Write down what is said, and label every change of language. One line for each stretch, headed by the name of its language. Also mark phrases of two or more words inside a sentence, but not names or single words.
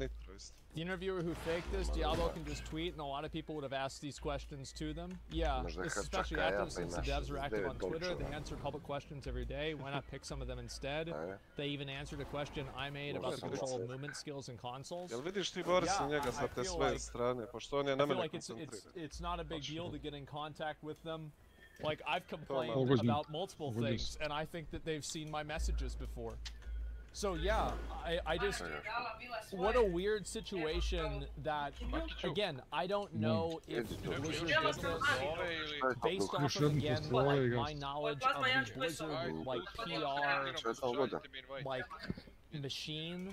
English: The interviewer who faked this, Diablo can just tweet, and a lot of people would have asked these questions to them. Yeah, this especially after, since the devs were active on Twitter, they answered public questions every day. Why not pick some of them instead? They even answered a question I made about the control of movement skills in consoles.
Croatian: Jel vidiš ti bori se njega sa te sve strane, pošto on je na mene koncentriran.
English: It's not a big deal to get in contact with them. Like, I've complained about multiple things, and I think that they've seen my messages before. So yeah, I just, what a weird situation that, again, I don't know if Blizzard did this based off of, again, like, my knowledge of the Blizzard, like, PR, like, machine.